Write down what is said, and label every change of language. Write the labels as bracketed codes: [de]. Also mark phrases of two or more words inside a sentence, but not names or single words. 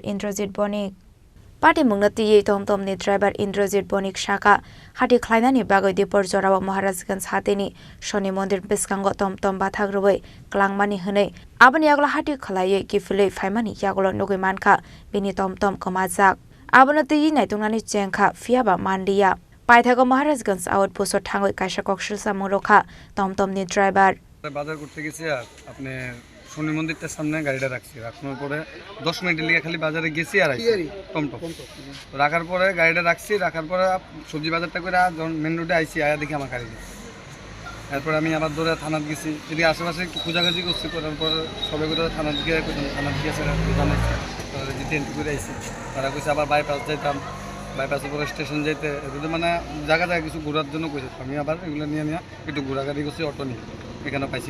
[trp] Indrajit Bonik Pati mungnatiye tomtom ni driver Indrajit Bonik shaka hati khlainani bagoi dipor jorawa Maharajganj hatini shoni mondir biskango tomtom bathagroi klangmani hne abani yagla hati khlaiye kifule faimani yaglo nogoi mankha bini tomtom komajak abonati naitungani chengkha fiaba mandiya পাইথাগো মহারাজগঞ্জ আউটপোস্ট ঠাঙ্গই কাইসা কক্সেল সামুরোখা টমটম নি ড্রাইভার [bn] বাজার করতে গেছি আর আপনি শনি মন্দিরটার সামনে গাড়িটা রাখছি রাখানোর পরে 10 মিনিটের লিগে খালি বাজারে গেছি আর টমটম রাখার পরে গাড়িটা রাখছি রাখার পরে সবজি বাজারটা করে যখন মেন রোডে আইছি আয়া দেখি আমার গাড়ি এরপর আমি আবার দৌড়ে থানাত গেছি এদিকে আশেপাশে একটু খোঁজাখুঁজি করছি করার পর সবাই করে থানাত গিয়ে জানাইছি তারা যেতে এন্ট্রি করে আইছি তারা কইছে আবার বাইপাস যাইতাম বাইপাসের পরে স্টেশন যাইতে এগুলো মানে জায়গা জায়গা কিছু ঘোরার জন্য কইছে আমি আবার এগুলো নিয়ে একটু ঘোরাঘাড়ি করছি অটো নিয়ে এখানে পাইছি